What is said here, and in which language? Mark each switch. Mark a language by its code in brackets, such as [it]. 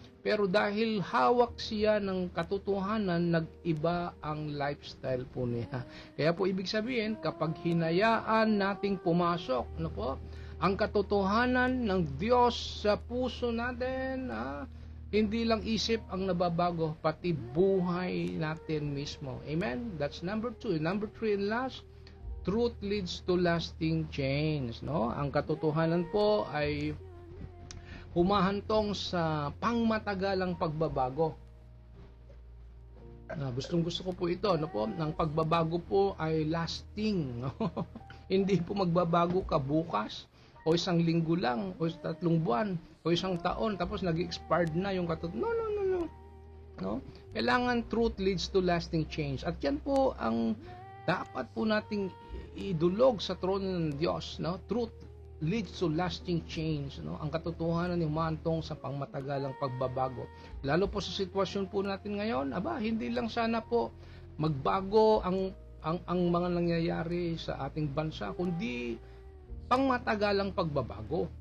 [tl] Pero dahil hawak siya ng katotohanan, nag-iba ang lifestyle po niya. Kaya po ibig sabihin, kapag hinayaan nating pumasok, ang katotohanan ng Diyos sa puso natin, hindi lang isip ang nababago, pati buhay natin mismo. [en] Amen? That's number 2. Number 3 and last, truth leads to lasting change. [tl] Ang katotohanan po ay humahantong sa pangmatagalang pagbabago. Gustong-gusto ko po ito. Ang pagbabago po ay lasting. Hindi po magbabago ka bukas, o isang linggo lang, o 3 buwan, o isang taon, tapos nag-expired na yung katotohanan. No? Kailangan [en] truth leads to lasting change. [tl] At yan po ang dapat po nating idulog sa trono ng Diyos. [en] Truth leads to lasting change. [tl] Ang katotohanan yung humantong sa pangmatagalang pagbabago. Lalo po sa sitwasyon po natin ngayon, hindi lang sana po magbago ang mga nangyayari sa ating bansa, kundi pangmatagalang pagbabago.